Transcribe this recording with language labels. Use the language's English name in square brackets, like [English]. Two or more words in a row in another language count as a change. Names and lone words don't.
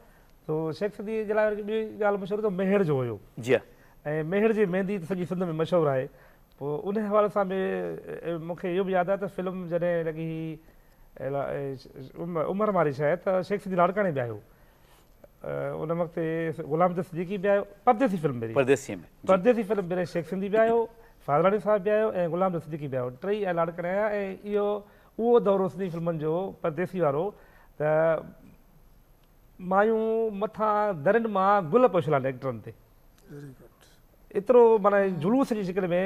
[Sindhi] तो शेख सिंधी जे लाइ ॿी ॻाल्हि मशहूरु त मेहर जो हुयो। ऐं मेहर जी मेहंदी त सॼी सिंध में मशहूरु आहे। पोइ उन हवाले सां बि मूंखे इहो बि यादि आहे त फिल्म जॾहिं लॻी उमर वारी शइ त शेख सिंधी लाड़काणे बि आयो, उन वक़्तु ग़ुलाम रसूल सिद्दीकी बि आयो, परदेसी फिल्म परदेसी फिल्म में शेख सिंधी बि आयो, फाज़लानी साहिब बि आयो ऐं ग़ुलाम रसूल सिद्दीकी बि आयो, टई ऐं लाड़काणे आया। ऐं इहो उहो दौरो सिंधी फिल्मनि जो परदेसी वारो त मायूं मथां दरनि मां गुल पोशल आहिनि एक्टरनि ते, एतिरो माना जुलूस जी शिकिल में।